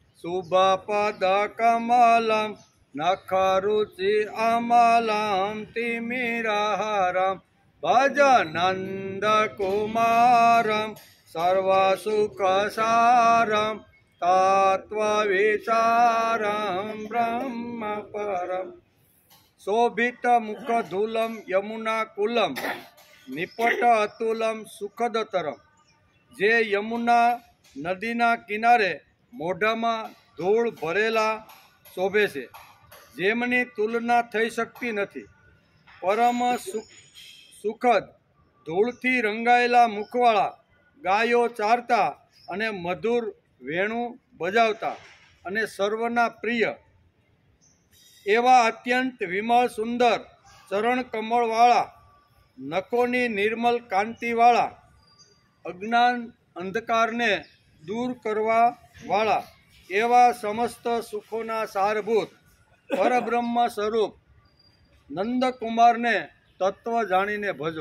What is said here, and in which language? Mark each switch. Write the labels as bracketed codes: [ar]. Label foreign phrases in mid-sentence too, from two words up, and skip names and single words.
[sa] शुभपदकमलं नखरुचि अमलं तिमिरहरं भज नन्दकुमारं सर्वसुखसारं तत्त्वविचारं ब्रह्मपरम्। शोभितमुखधूलं यमुनाकुलं निपट अतुलं सुखदतरम। [gu] જે યમુના નદીના કિનારે मोઢામાં ધૂળ ભરેલા શોભે છે, જેમની તુલના થઈ શકતી નથી। પરમ સુખદ ધૂળથી રંગાયેલા મુખવાળા ગાયો ચારતા અને મધુર વેણુ બજાવતા અને સર્વના પ્રિય એવા અત્યંત વિમળ સુંદર ચરણ કમળવાળા નખોની નિર્મલ કાંતિવાળા અજ્ઞાન અંધકારને દૂર કરવા વાળા એવા સમસ્ત સુખોના સારભૂત પરબ્રહ્મ સ્વરૂપ નંદકુમારને તત્વ જાણીને ભજો।